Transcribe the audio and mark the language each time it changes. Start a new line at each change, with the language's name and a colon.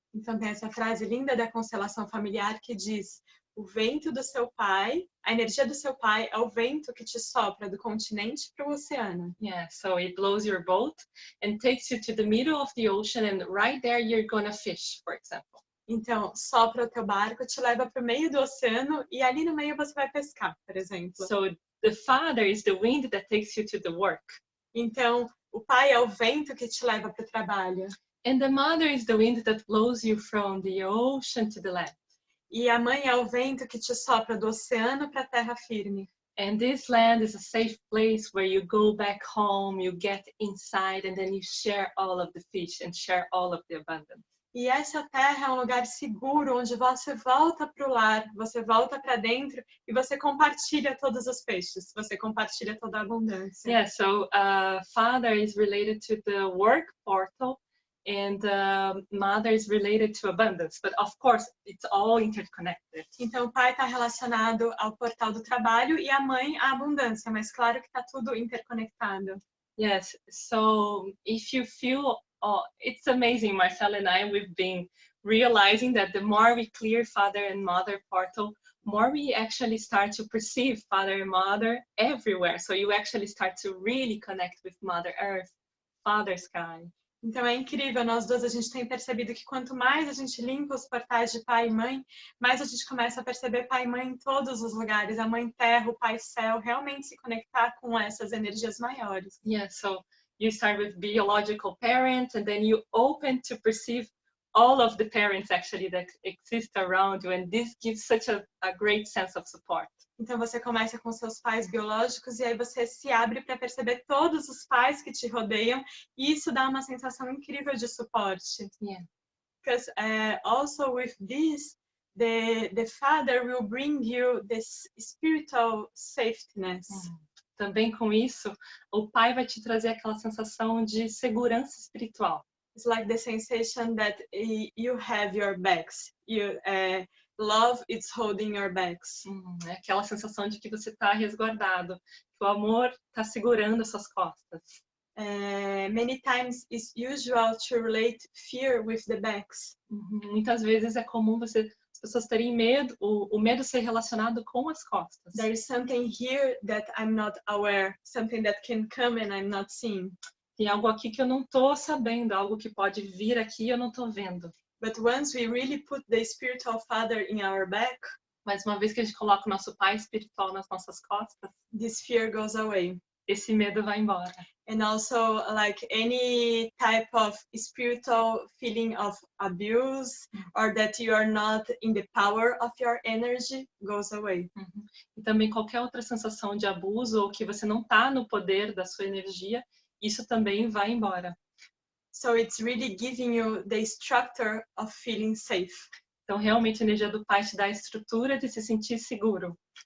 Portuguese: Então, tem essa frase linda da constelação familiar que diz: o vento do seu pai, a energia do seu pai é o vento que te sopra do continente para o oceano.
English: Yeah, so it blows your boat and takes you to the middle of the ocean and right there you're gonna fish, for example.
Portuguese: Então, sopra o teu barco, te leva para o meio do oceano e ali no meio você vai pescar, por exemplo.
English: So the father is the wind that takes you to the work.
Portuguese: Então, o pai é o vento que te leva para o trabalho.
English: And the mother is the wind that blows you from the ocean to the land.
Portuguese: E a mãe é o vento que te sopra do oceano para a terra firme.
English: And this land is a safe place where you go back home, you get inside, and then you share all of the fish and share all of the abundance.
Portuguese: E essa terra é um lugar seguro, onde você volta para o lar, você volta para dentro e você compartilha todos os peixes, você compartilha toda a abundância.
English: Yeah, so father is related to the work portal, and mother is related to abundance, but of course it's all interconnected.
Portuguese: Então o pai está relacionado ao portal do trabalho e a mãe à abundância, mas claro que está tudo interconectado.
English: Yes, so if you feel, it's amazing, Marcela and I, we've been realizing that the more we clear father and mother portal, more we actually start to perceive father and mother everywhere. So you actually start to really connect with Mother Earth, Father Sky.
Portuguese: Então é incrível, nós dois a gente tem percebido que quanto mais a gente limpa os portais de pai e mãe, mais a gente começa a perceber pai e mãe em todos os lugares, a mãe terra, o pai céu, realmente se conectar com essas energias maiores.
English: Yeah, so you start with biological parents, and then you open to perceive all of the parents actually that exist around you, and this gives such a great sense of support.
Portuguese: Então você começa com seus pais biológicos e aí você se abre para perceber todos os pais que te rodeiam e isso dá uma sensação incrível de suporte.
English: Yeah. Because also with this, the father will bring you this spiritual safetyness.
Portuguese: Também com isso, o pai vai te trazer aquela sensação de segurança espiritual.
English: It's like the sensation that you have your backs. Love is holding your backs.
Portuguese: É aquela sensação de que você está resguardado, que o amor está segurando as suas costas.
English: Many times it's usual to relate fear with the backs.
Portuguese: Muitas vezes é comum as pessoas terem medo, o medo ser relacionado com as costas.
English: There is something here that I'm not aware, something that can come and I'm not seeing.
Portuguese: Tem algo aqui que eu não estou sabendo, algo que pode vir aqui e eu não estou vendo.
English: But once we really put the spiritual father in our back,
Portuguese: mas uma vez que a gente coloca o nosso pai espiritual nas nossas costas,
English: this fear goes away.
Portuguese: Esse medo vai embora.
English: And also, like any type of spiritual feeling of abuse or that you are not in the power of your energy goes away.
Portuguese: E também qualquer outra sensação de abuso ou que você não está no poder da sua energia, isso também vai embora.
English: So it's really giving you the structure of feeling safe.
Portuguese: Então, realmente, a energia do pai te dá a estrutura de se sentir seguro.